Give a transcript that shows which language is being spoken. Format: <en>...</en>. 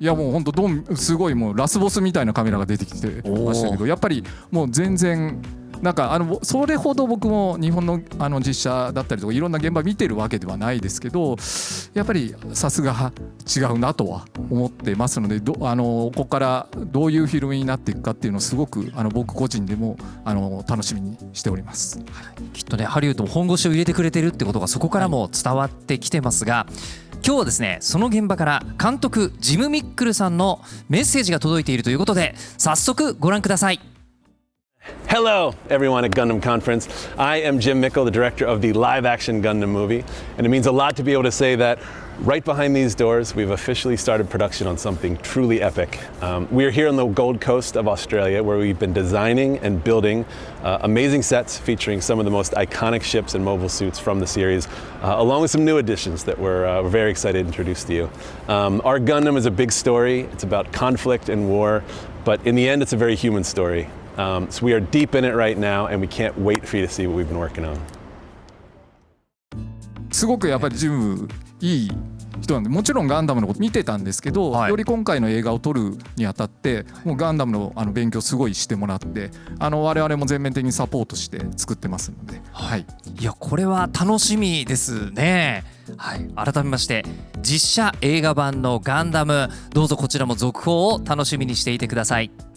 <ja>いやもう本当すごいもうラスボスみたいなカメラが出てきてましたけど、やっぱりもう全然なんかそれほど僕も日本の実写だったりとかいろんな現場見てるわけではないですけど、やっぱりさすが違うなとは思ってますので、ここからどういうフィルムになっていくかっていうのをすごく僕個人でも楽しみにしております。きっとね、ハリウッドも本腰を入れてくれてるってことがそこからも伝わってきてますが、今日はですね、その現場から監督ジム・ミックルさんのメッセージが届いているということで、早速ご覧ください。</ja> <en>Hello, everyone at Gundam Conference. I am Jim Mickle, the director of the live-action Gundam movie, and it means a lot to be able to say that right behind these doors, we've officially started production on something truly epic. We are here on the Gold Coast of Australia, where we've been designing and building amazing sets featuring some of the most iconic ships and mobile suits from the series, along with some new additions that we're very excited to introduce to you. Our Gundam is a big story. It's about conflict and war, but in the end, it's a very human story. So we are deep in it right now, and we can't wait for you to see what we've been working on.</en> <ja>すごくやっぱりジムいい人なんで、もちろんガンダムのこと見てたんですけど、より今回の映画を撮るにあたってもうガンダムの勉強すごいしてもらって、我々も全面的にサポートして作ってますので、いやこれは楽しみですね。改めまして実写映画版のガンダム、どうぞこちらも続報を楽しみにしていてください。</ja>